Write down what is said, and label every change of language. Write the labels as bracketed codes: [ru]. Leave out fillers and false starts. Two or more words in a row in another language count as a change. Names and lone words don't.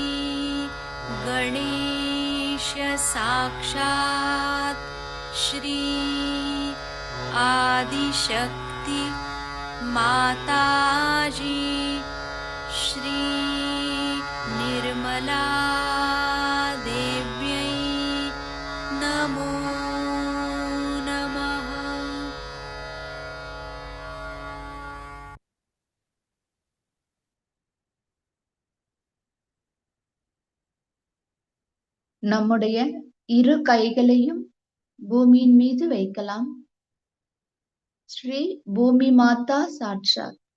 [sa] गणेश साक्षात् श्री आदिशक्ति माताजी श्री निर्मला देव्यै नमो नमः। [ta] நம்முடைய இரு கைகளையும் பூமியின் மீது வைக்கலாம். ஸ்ரீ பூமி மாதா சாட்சாத்.